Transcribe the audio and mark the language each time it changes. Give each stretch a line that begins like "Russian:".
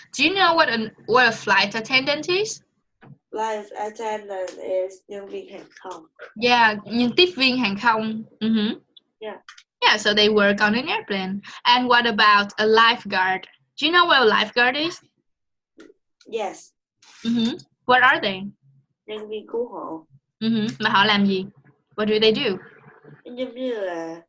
English: Do you know what a flight attendant is? Flight attendant is
Vietnamese: nhân viên hàng không. Yeah, tiếp viên hàng không.
English: Yeah. Yeah, so they work on an airplane. And what about a lifeguard? Do you know what a lifeguard is? Yes. What are they?
Vietnamese: Nhân viên cứu hộ. Mà họ làm gì?
English: What do they do?
Vietnamese: Giống như là